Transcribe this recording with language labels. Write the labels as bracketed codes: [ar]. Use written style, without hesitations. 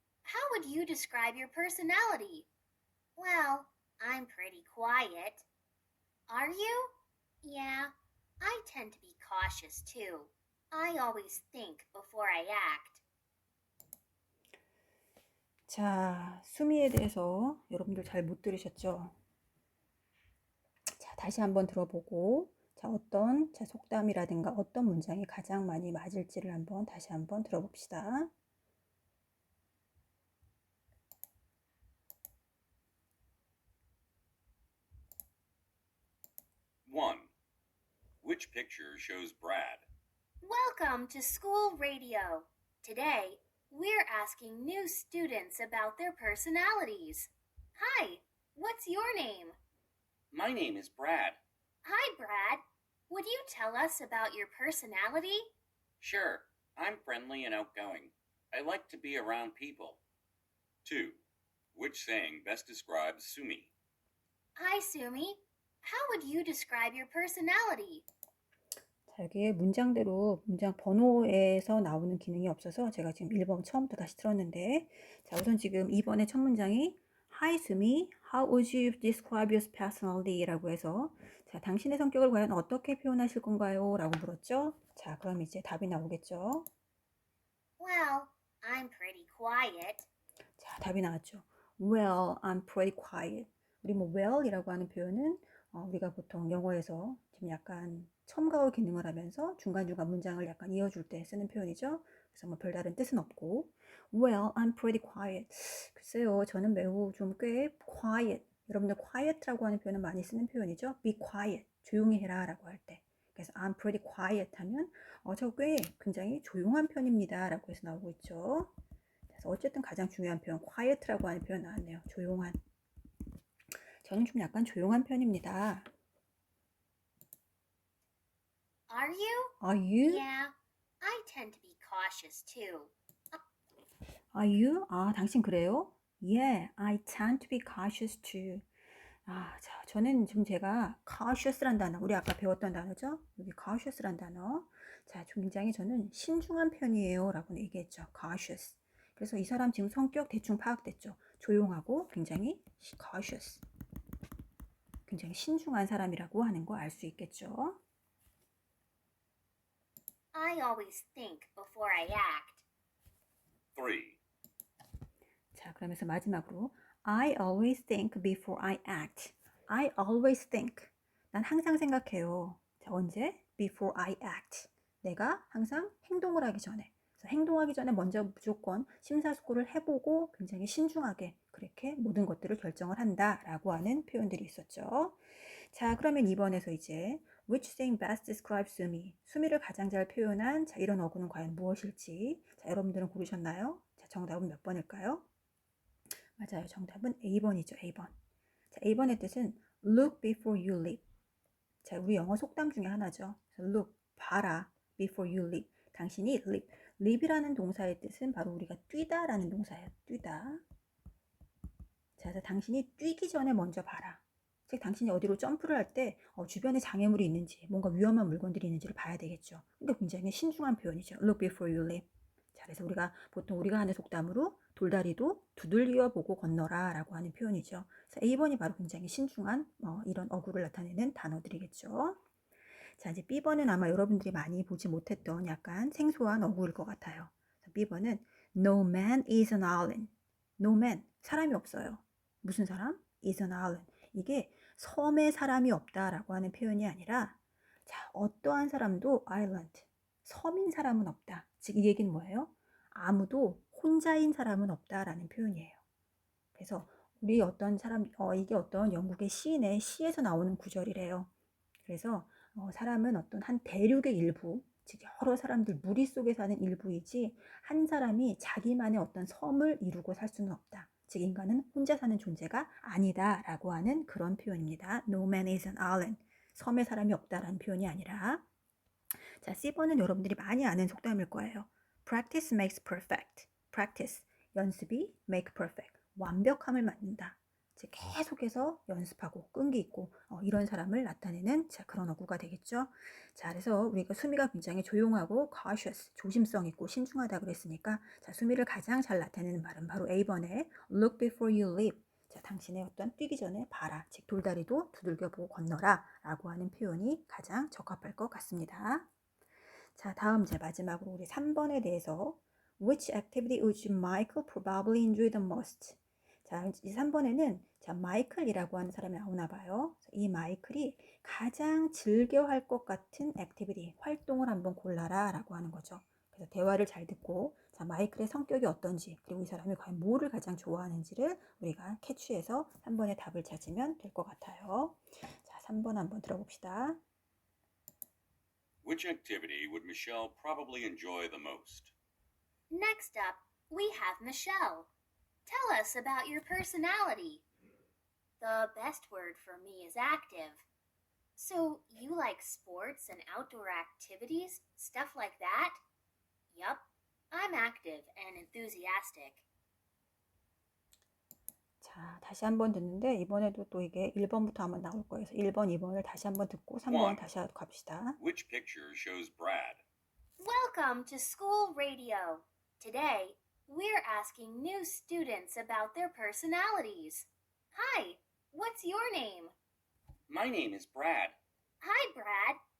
[en] How would you describe your personality? Well, I'm pretty quiet. Are you? Yeah, I tend to be cautious too. I always think before I act. [ko] 자, 수미에 대해서 여러분들 잘 못 들으셨죠? 자, 다시 한번 들어보고 자, 어떤 속담이라든가 어떤 문장이 가장 많이 맞을지를 한번 다시 한번 들어봅시다. [en] One. Which picture shows Brad? Welcome to school radio. Today, we're asking new students about their personalities. Hi, what's your name? My name is Brad. Hi, Brad. Would you tell us about your personality? Sure, I'm friendly and outgoing. I like to be around people. 2. Which saying best describes Sumi? Hi, Sumi. How would you describe your personality? [ko] 자, 여기에 문장대로 문장 번호에서 나오는 기능이 없어서 제가 지금 1번 처음부터 다시 틀었는데, 자, 우선 지금 2번의 첫 문장이 [en] Hi Sumi, how would you describe your personality? [ko] 라고 해서, 자, 당신의 성격을 과연 어떻게 표현하실 건가요? 라고 물었죠. 자, 그럼 이제 답이 나오겠죠. [en] Well, I'm pretty quiet. [ko] 자, 답이 나왔죠. [en] Well, I'm pretty quiet. [ko] 우리 뭐 well이라고 하는 표현은 우리가 보통 영어에서 좀 약간 첨가어 기능을 하면서 중간중간 문장을 약간 이어줄 때 쓰는 표현이죠. 그래서 뭐 별다른 뜻은 없고, [en] Well, I'm pretty quiet. [ko] 글쎄요, 저는 매우 좀 꽤 quiet. 여러분들 quiet라고 하는 표현은 많이 쓰는 표현이죠. [en] Be quiet. [ko] 조용히 해라 라고 할 때. 그래서 [en] I'm pretty quiet [ko] 하면 저 꽤 굉장히 조용한 편입니다 라고 해서 나오고 있죠. 그래서 어쨌든 가장 중요한 표현 quiet라고 하는 표현 나왔네요. 조용한. 저는 좀 약간 조용한 편입니다. [en] Are you? Are you? Yeah, I tend to be cautious too. Are you? [ko] 아, 당신 그래요? [en] Yeah, I tend to be cautious too. [ko] 아, 자, 저는 지금 제가 cautious란 단어, 우리 아까 배웠던 단어죠? 여기 cautious란 단어. 자, 굉장히 저는 신중한 편이에요 라고 얘기했죠. [en] cautious. [ko] 그래서 이 사람 지금 성격 대충 파악됐죠. 조용하고 굉장히 cautious. 굉장히 신중한 사람이라고 하는 거 알 수 있겠죠. [en] I always think before I act. 3. [ko] 자, 그러면서 마지막으로 [en] I always think before I act. I always think. [ko] 난 항상 생각해요. 자, 언제? [en] Before I act. [ko] 내가 항상 행동을 하기 전에. 그래서 행동하기 전에 먼저 무조건 심사숙고를 해보고 굉장히 신중하게 그렇게 모든 것들을 결정을 한다라고 하는 표현들이 있었죠. 자, 그러면 2번에서 이제 [en] Which saying best describes Sumi? [ko] 수미를 가장 잘 표현한 자, 이런 어구는 과연 무엇일지. 자, 여러분들은 고르셨나요? 자, 정답은 몇 번일까요? 맞아요. 정답은 A번이죠. A번. 자, A번의 뜻은 [en] look before you leap. [ko] 자, 우리 영어 속담 중에 하나죠. [en] look, [ko] 봐라. [en] before you leap. [ko] 당신이 [en] leap. [ko] leap이라는 동사의 뜻은 바로 우리가 뛰다라는 동사예요. 뛰다. 자, 그래서 당신이 뛰기 전에 먼저 봐라. 즉, 당신이 어디로 점프를 할 때 주변에 장애물이 있는지, 뭔가 위험한 물건들이 있는지를 봐야 되겠죠. 그러니까 굉장히 신중한 표현이죠. [en] look before you leap. [ko] 자, 그래서 우리가 보통 우리가 하는 속담으로 돌다리도 두들겨 보고 건너라 라고 하는 표현이죠. 그래서 A번이 바로 굉장히 신중한 이런 어구를 나타내는 단어들이겠죠. 자, 이제 B번은 아마 여러분들이 많이 보지 못했던 약간 생소한 어구일 것 같아요. B번은 [en] No man is an island. No man, [ko] 사람이 없어요. 무슨 사람? [en] is an island. [ko] 이게 섬에 사람이 없다라고 하는 표현이 아니라 자, 어떠한 사람도 island, 섬인 사람은 없다. 즉, 이 얘기는 뭐예요? 아무도 혼자인 사람은 없다라는 표현이에요. 그래서 우리 어떤 사람, 이게 어떤 영국의 시인의 시에서 나오는 구절이래요. 그래서 사람은 어떤 한 대륙의 일부, 즉 여러 사람들 무리 속에 사는 일부이지 한 사람이 자기만의 어떤 섬을 이루고 살 수는 없다. 즉 인간은 혼자 사는 존재가 아니다라고 하는 그런 표현입니다. [en] No man is an island. [ko] 섬에 사람이 없다라는 표현이 아니라. 자, C번은 여러분들이 많이 아는 속담일 거예요. [en] Practice makes perfect. Practice, [ko] 연습이 [en] make perfect. [ko] 완벽함을 만든다. 즉 계속해서 연습하고 끈기 있고 이런 사람을 나타내는 자, 그런 어구가 되겠죠. 자, 그래서 우리가 수미가 굉장히 조용하고 cautious, 조심성 있고 신중하다 그랬으니까 자, 수미를 가장 잘 나타내는 말은 바로 A번에 [en] look before you leap. [ko] 자, 당신의 어떤 뛰기 전에 봐라. 즉 돌다리도 두들겨보고 건너라 라고 하는 표현이 가장 적합할 것 같습니다. 자, 다음 이제 마지막으로 우리 3번에 대해서 [en] Which activity would Michael probably enjoy the most? [ko] 자, 이 3번에는 자, 마이클이라고 하는 사람이 나오나 봐요. 이 마이클이 가장 즐겨 할 것 같은 액티비티, 활동을 한번 골라라 라고 하는 거죠. 그래서 대화를 잘 듣고 자, 마이클의 성격이 어떤지 그리고 이 사람이 과연 뭐를 가장 좋아하는지를 우리가 캐치해서 3번의 답을 찾으면 될 것 같아요. 자, 3번 한번 들어봅시다. [en] Which activity would Michelle probably enjoy the most? Next up, we have Michelle. Tell us about your personality. The best word for me is active. So, you like sports and outdoor activities? Stuff like that? Yup, I'm active and enthusiastic. [ko] 자, 다시 한번 듣는데 이번에도 또 이게 1번부터 한번 나올 거예요. 그래서 1번, 2번을 다시 한번 듣고 3번 [en] One. [ko] 다시 갑시다. [en] Which picture shows Brad? Welcome to school radio. Today, we're asking new students about their personalities. Hi, what's your name? My name is Brad. Hi, Brad.